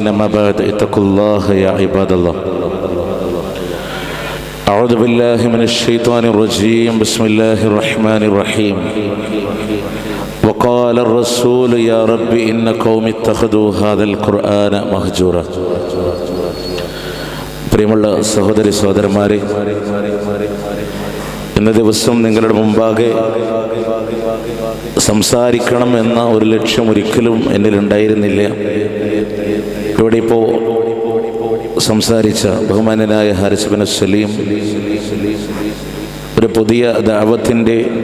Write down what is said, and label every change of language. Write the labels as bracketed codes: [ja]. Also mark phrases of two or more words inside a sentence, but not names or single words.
[ar] أما بعد، اتقوا الله يا عباد الله. أعوذ بالله من الشيطان الرجيم. بسم الله الرحمن الرحيم. وقال الرسول يا رب إن قوم اتخذوا هذا القرآن مهجورا. [ml] പ്രിയമുള്ള സഹോദരി സഹോദരന്മാരെ, ഇന്ന ദിവസം നിങ്ങളുടെ മുമ്പാകെ സംസാരിക്കണം എന്ന ഒരു ലക്ഷ്യം ഒരിക്കലും എന്നിലുണ്ടായിരുന്നില്ല. ഇവിടെ ഇപ്പോൾ സംസാരിച്ച ബഹുമാന്യനായ ഹാരിസ് ബിൻ സലീം ഒരു പുതിയ ദഅവത്തിൻ്റെ